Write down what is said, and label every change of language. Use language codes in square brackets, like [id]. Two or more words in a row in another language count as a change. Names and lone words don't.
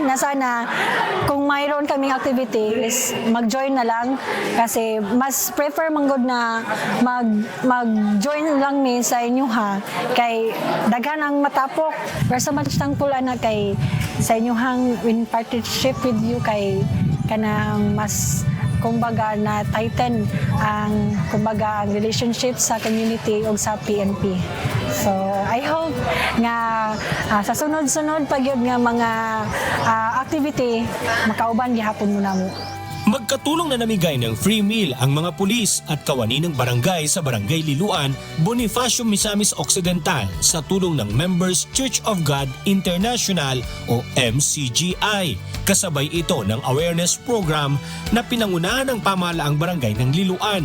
[tl] na sana kung mayroon kaming activity is mag-join na lang kasi mas prefer manggod na [ceb] mag-join lang mi sa inyo ha kay daghan ang matapok pero [en] so much thankful [ceb] ana kay sa inyo hang [en] in partnership with you [ceb] kay kanang mas kumbaga na tighten ang kumbaga ang relationship sa community o sa PNP. [en] So I hope [ceb] nga sa sunod-sunod pag yun nga mga activity makauban gihapon mo namo. [tl] Magkatulong na namigay ng free meal ang mga pulis at kawani ng barangay sa Barangay Liloan, Bonifacio, Misamis Occidental sa tulong ng Members Church of God International o MCGI. Kasabay ito ng [en] awareness program [tl] na pinangunahan ng pamahalaang barangay ng Liloan.